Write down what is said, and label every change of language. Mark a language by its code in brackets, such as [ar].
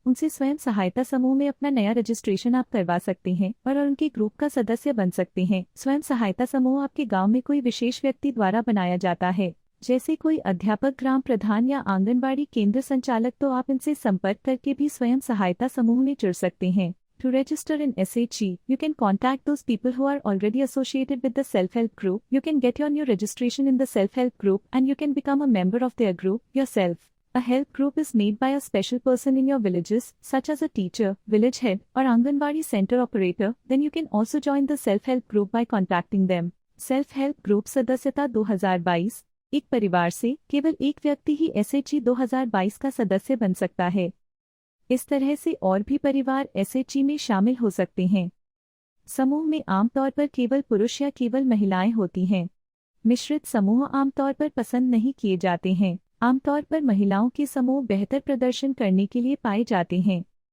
[hi] उनसे स्वयं सहायता समूह में अपना नया रजिस्ट्रेशन आप करवा सकते हैं और उनके ग्रुप का सदस्य बन सकते हैं। स्वयं सहायता समूह आपके गांव में कोई विशेष व्यक्ति द्वारा बनाया जाता है, जैसे कोई अध्यापक, ग्राम प्रधान या आंगनबाड़ी केंद्र संचालक। तो आप इनसे संपर्क करके भी स्वयं सहायता समूह में जुड़ सकते हैं। [en] To register in SHG, you can contact those people who are already associated with the self-help group. You can get on your registration in the self-help group and you can become a member of their group yourself. A help group is made by a special person in your villages, such as a teacher, village head, or Anganwadi center operator. Then you can also join the self-help group by contacting them. Self-help group सदस्यता 2022। [hi] एक परिवार से केवल एक व्यक्ति ही SHG 2022 का सदस्य बन सकता है। इस तरह से और भी परिवार SHG में शामिल हो सकते हैं। समूह में आमतौर पर केवल पुरुष या केवल महिलाएं होती हैं। मिश्रित समूह आमतौर पर पसंद नहीं किए जाते हैं। आमतौर पर महिलाओं के समूह बेहतर प्रदर्शन करने के लिए पाए जाते हैं।